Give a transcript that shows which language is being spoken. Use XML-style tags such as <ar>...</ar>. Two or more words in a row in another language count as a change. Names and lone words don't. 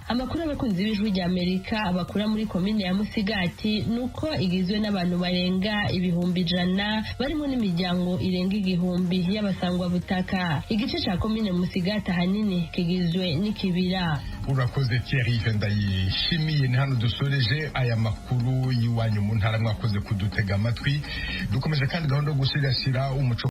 <rn>Amakuru abakunzi b'ijwi rya Amerika bakura muri komine ya Musigati nuko igizwe n'abantu barenga 100 barimo n'imiryango irenga 1000 y'abasangwa butaka. Igice ca komine Musigati hanini kigizwe n'ikibira. Urakoze Thierry ndayishimiye. Ni hano dusoreje aya makuru y'iwanyu mu ntara mwakoze kudutega amatwi. Dukomeje kandi gahunda yo gusigasira umuco</rn>